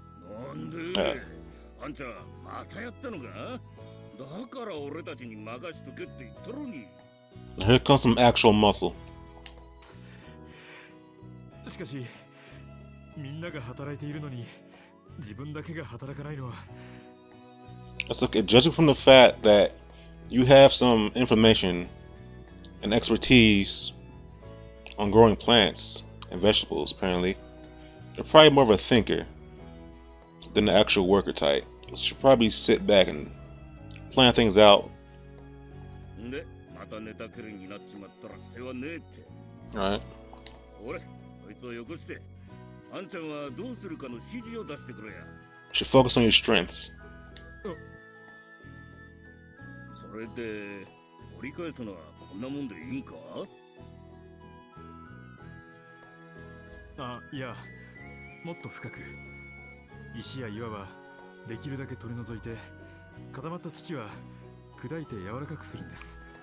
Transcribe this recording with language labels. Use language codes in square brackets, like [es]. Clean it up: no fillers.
[ja] なんで、あんちゃんまたやったのか？だから俺たちに任しとけって言ったのに。 [en] Here comes some actual muscle. [ja] しかし、みんなが働いているのに自分だけが働かないのは。 [en] Let's look at judging from the fact that you have some information and expertise on growing plants and vegetables, apparently. You're probably more of a thinker than the actual worker type. You should probably sit back and plan things out. [ja] で、また寝たきりになっちまったら世話ねえって。 [en] Alright. [ja] 俺、そいつをよこして、あんちゃんはどうするかの指示を出してくれや。 [en] You should focus on your strengths. [ja] それで、折り返すのはこんなもんでいいんか？あ、いや、もっと深く。石や岩はできるだけ取り除いて、固まった土は砕いて柔らかくするんです。